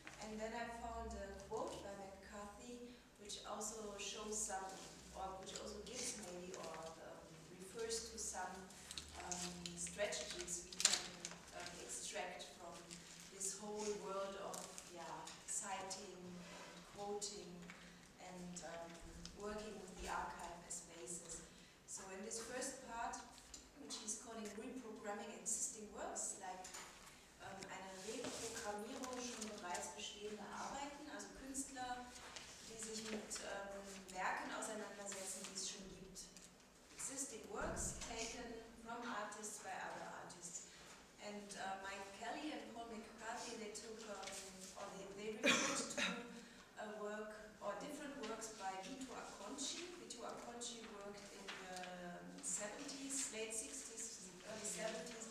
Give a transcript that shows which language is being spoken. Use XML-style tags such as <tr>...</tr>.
<en>And then I found a quote by McCarthy, which also shows some, or which also gives maybe, or refers to some strategies we can extract from this whole world of citing and quoting and working with the archive as basis. So in this first part, which he's calling reprogramming existing works, like</en> <de>eine Reprogrammierung schon bereits bestehender Arbeiten, also Künstler, die sich mit Werken auseinandersetzen, die es schon gibt.</de> <en>Existing works taken from artists by other artists. And Mike Kelly and Paul McCarthy, they took, or they referred to a work, or different works by Vito Acconci. Vito Acconci worked in the 70s, late 60s, early 70s.</en>